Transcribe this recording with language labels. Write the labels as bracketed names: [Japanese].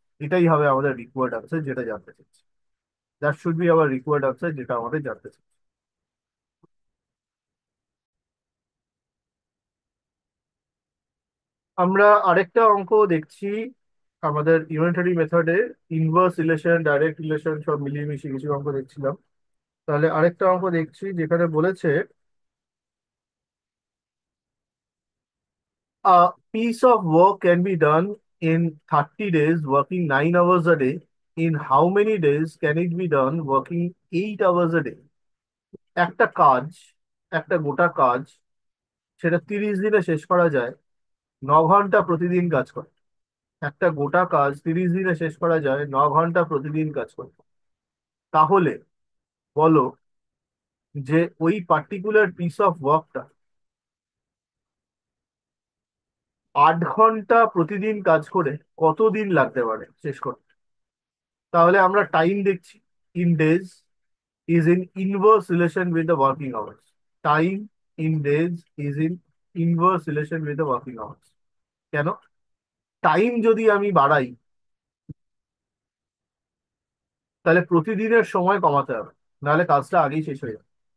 [Bangla] এটাই হবে আমাদের রিকোয়ার্ড আনসার, যেটা জানতে চাচ্ছি। [English] that should be our required answer, [Bangla] যেটা আমাদের জানতে চাচ্ছি। আমরা আরেকটা অঙ্ক দেখছি আমাদের ইউনিটারি মেথডে। ইনভার্স রিলেশন, ডাইরেক্ট রিলেশন সব মিলিয়ে মিশিয়ে কিছু অঙ্ক দেখছিলাম। তাহলে আরেকটা অঙ্ক দেখছি যেখানে বলেছে [English] a piece of work can be done in 30 days working 9 hours a day. In how many days can it be done working 8 hours a day? [Bangla] একটা কাজ, একটা গোটা কাজ, সেটা 30 দিনে শেষ করা যায় 9 ঘন্টা প্রতিদিন কাজ করে। একটা গোটা কাজ 30 দিনে শেষ করা যায় 9 ঘন্টা প্রতিদিন কাজ করে। তাহলে বলো যে ওই পার্টিকুলার পিস অফ ওয়ার্কটা 8 ঘন্টা প্রতিদিন কাজ করে কতদিন লাগতে পারে শেষ করতে? তাহলে আমরা [English] Time দেখছি in days is in inverse relation with the working hours. Time in days is in inverse relation with the working hours. [Bangla] কেন? টাইম যদি আমি বাড়াই তাহলে প্রতিদিনের সময় কমাতে হবে, নাহলে কাজটা আগেই শেষ হয়ে যাবে।